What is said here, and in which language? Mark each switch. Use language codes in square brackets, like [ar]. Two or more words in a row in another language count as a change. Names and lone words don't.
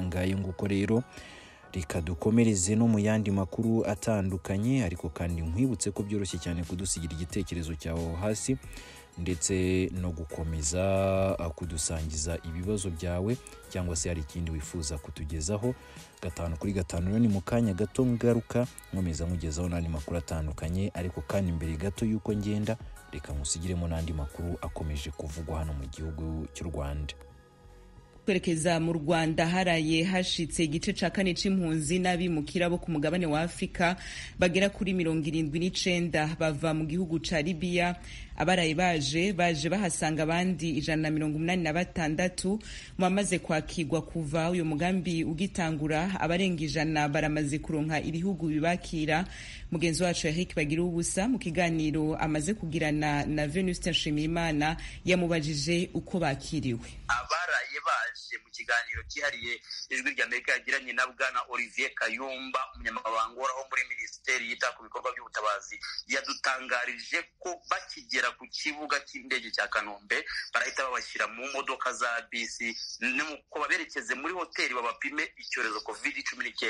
[rw] Ngayo nguko rero reka dukomereze no mu yandi makuru atandukanye, ariko kandi nkwibutse ko byoroshye cyane kudusigira igitekerezo cyawe hasi ndetse no gukomeza kudusangiza ibibazo byawe, cyangwa se hari ikindi wifuza kutugezaho. 5 kuri 5 ni mu kanya gato ngaruka nkomeza mugezaho n'andi makuru atandukanye, ariko kandi mbere gato yuko ngenda reka musigiremo n'andi makuru akomeje kuvugwa hano mu gihugu cy'u Rwanda. [rn] Kwerekeza mu Rwanda haraye hashitse igice ca 4 c'impunzi n'abimukira bo ku mugabane wa Afrika bagera kuri 79 bava mu gihugu ca Libya. Abaraye baje bahasanga abandi 186 mu bamaze kwakirwa kuva uyu mugambi ugitangura. Abarenga 100 baramaze kuronka ibihugu bibakira. Mugenzi wacu Eric Bagira ubusa mu kiganiro amaze kugirana na Venus Nshimiyimana yamubajije uko bakiriwe. [rw] Abaraye baje mu kiganiro cyihariye ijwi ry'Amerika yagiranye na Bwana Olivier Kayumba, umunyamabanga w'aho muri Minisiteri yita ku bikorwa by'ubutabazi, yadutangarije ko bakigera ku kibuga cy'indege cya Kanombe barahita babashyira mu modoka za bisi nuko baberekeze muri hoteli babapime icyorezo COVID-19.